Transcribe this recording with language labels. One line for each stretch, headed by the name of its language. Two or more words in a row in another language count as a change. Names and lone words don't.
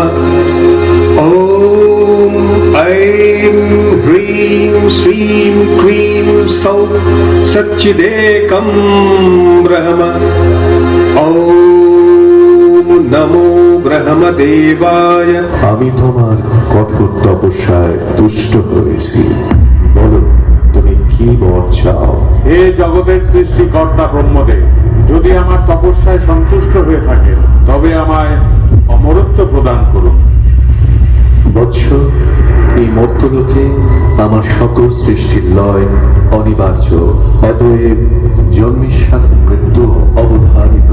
Sanskrit: ॐ ऐं ह्रीं श्रीं क्रीं सौः सच्चिदेकं ब्रह्म। ॐ नमो ब्रह्मदेवाय।
Bangla: আমি তোমার কঠোর তপস্যায় তুষ্ট হয়েছি, বলো তুমি কি বর চাও? হে জগতের সৃষ্টিকর্তা ব্রহ্মদেব, যদি আমার তপস্যায় সন্তুষ্ট হয়ে থাকে তবে আমায় অমরত্ব প্রদান করুন। বৎস, এই মর্তলোকে আমার সকল সৃষ্টির লয় অনিবার্য, অতএব জন্মের সাথে মৃত্যু অবধারিত।